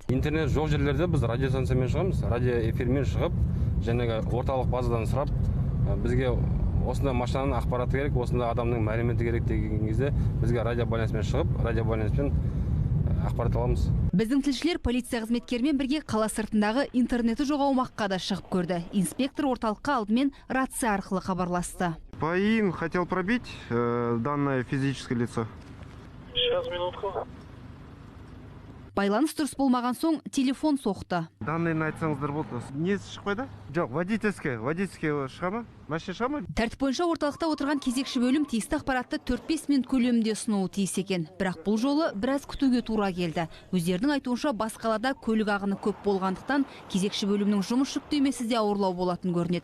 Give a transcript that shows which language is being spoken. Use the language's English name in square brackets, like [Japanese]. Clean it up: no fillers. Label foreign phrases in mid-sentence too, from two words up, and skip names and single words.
[Kazakh] Интернет жоқ жерлерде біз радиостанциямен шығамыз, радио эфирмен шығып, және орталық базадан сұрап, бізге осында машинаның ақпараты керек, осында адамның мәліметі керек деген кезде бізге радио байланыспен шығып, радио байланыспен ақпарат аламыз. Біздің тілшілер полиция қызметкерімен бірге қала сыртындағы интернеті жоқ аумаққа да шығып көрді. Инспектор орталыққа алдымен рация арқылы хабарласты. [Russian] ПАИ хотел пробить данное физическое лицо. Сейчас, минутку. [Kazakh] Байланыс дұрыс болмаған соң телефон соқты. Данныйын айтсаңыздар болды. Несі шығып қойды? Жоқ, водительский шыға ма? Машина шыға ма? Тәртіп бойынша орталықта отырған кезекші бөлім тиісті ақпаратты 4-5 минут көлемінде ұсынуы тиіс екен. Бірақ бұл жолы біраз күтуге тура келді. Өздерінің айтуынша бас қалада көлік ағыны көп болғандықтан кезекші бөлімнің жұмыс жүктемесі де ауырлау болатын көрінеді.